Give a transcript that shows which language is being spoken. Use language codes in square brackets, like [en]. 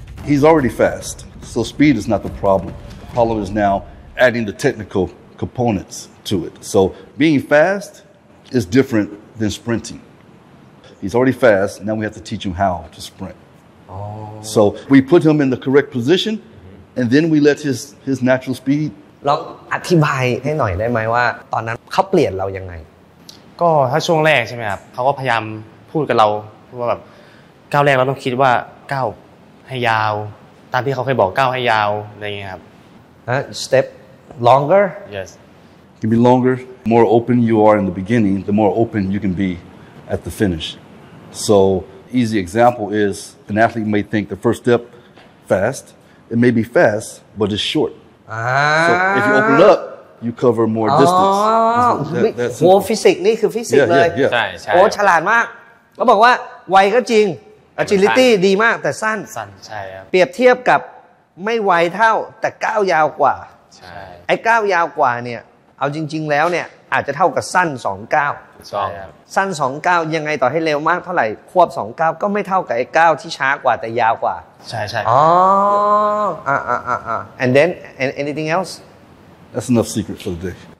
[en] He's already fast. So speed is not the problem. The problem is now adding the technical components to it. So being fast is different than sprinting. He's already fast, now we have to teach him how to sprint. Oh. So we put him in the correct position, and then we let his natural speed. [th] ลองอธิบายให้หน่อยได้ไหมว่าตอนนั้นเขาเปลี่ยนเรายังไง ก็ถ้าช่วงแรกใช่ไหมครับเขาก็พยายามพูดกับเราว่าแบบก้าวแรกเราต้องคิดว่าก้าวให้ยาวตามที่เขาเคยบอกก้าวให้ยาวอะไรเงี้ยครับ [en] step longer yes can be longer more open you are in the beginning the more open you can be at the finish so easy example is an athlete may think the first step fast it may be fast but it's short so if you open up you cover more distance [th] โอ้ฟิสิกส์นี่คือฟิสิกส์เลย ใช่ใช่โอ้ฉลาดมากเขาบอกว่าไวก็จริงagility ดีมากแต่สั้น สั้นใช่ครับ เปรียบเทียบกับไม่ไวเท่าแต่ก้าวยาวกว่า ใช่ ไอ้ก้าวยาวกว่าเนี่ยเอาจริงๆแล้วเนี่ยอาจจะเท่ากับสั้น2ก้าว ใช่ครับ สั้น2ก้าวยังไงต่อให้เร็วมากเท่าไหร่ควบ2ก้าวก็ไม่เท่ากับไอ้ก้าวที่ช้ากว่าแต่ยาวกว่า ใช่ๆ [en] อ๋ออ่าๆๆ and then and anything else that's enough secret for the day